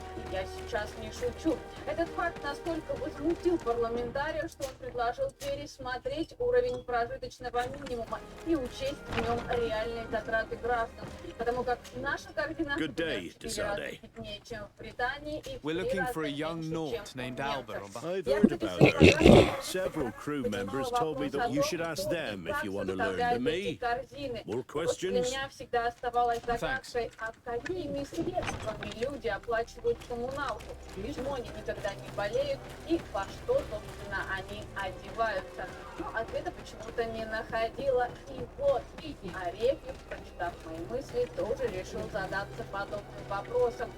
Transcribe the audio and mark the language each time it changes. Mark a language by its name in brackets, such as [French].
[Russian] И я сейчас не шучу. Этот факт настолько возмутил парламентария, что он предложил пересмотреть уровень прожиточного минимума и учесть в нем реальные затраты граждан. Потому как наша корзина беднее, чем в Британии, и в 3 раза меньше, чем у немцев. [English] I've heard about her. Several crew members told me that you should ask them if you want to learn. To me, more questions? [Russian] Для меня всегда оставалась загадкой, а какими средствами люди оплачивают коммуналку, почему они никогда не болеют и во что, собственно, они одеваются. Но ответа почему-то не находила. И вот, Арефьев, прочитав мои мысли, тоже решил задаться подобным вопросом.